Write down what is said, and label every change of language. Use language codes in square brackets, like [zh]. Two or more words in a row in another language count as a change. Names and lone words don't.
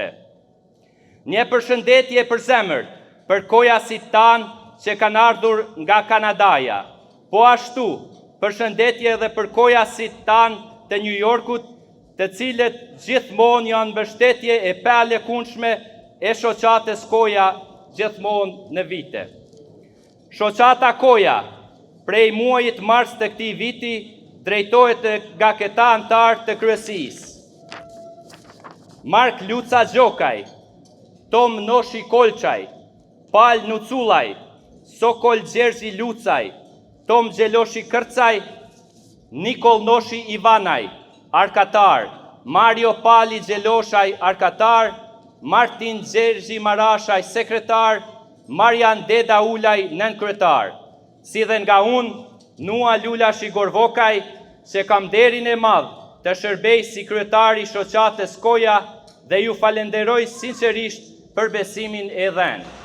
[sq] Një përshëndetje për zemër për kojasit tanë që kanë ardhur nga Kanadaja, po ashtu përshëndetje edhe për kojasit tanë të New Yorkut, të cilët gjithmonë janë mbështetje e palekundshme e shoqatës koja gjithmonë në vite. Shoqata koja, prej muajit mars të këtij viti, drejtohet nga këta antarë të kryesisë: Mark Luca Gjokaj, Tom Noshi Kolçaj, Pal Nuculaj, Sokol Gjergji Lucaj, Tom Gjeloshi Kërcaj, Nikol Noshi Ivanaj, arkatar, Mario Pali Gjeloshaj, arkatar, Martin Gjergji Marashaj, sekretar, Marian Deda Ulaj, nënkretar. Si dhe nga unë, Nuo Lulashi Gorvokaj, që kam derin e madh të shërbej si kryetari i shoqatës koja dhe ju falenderoj sinqerisht për besimin e dhënë.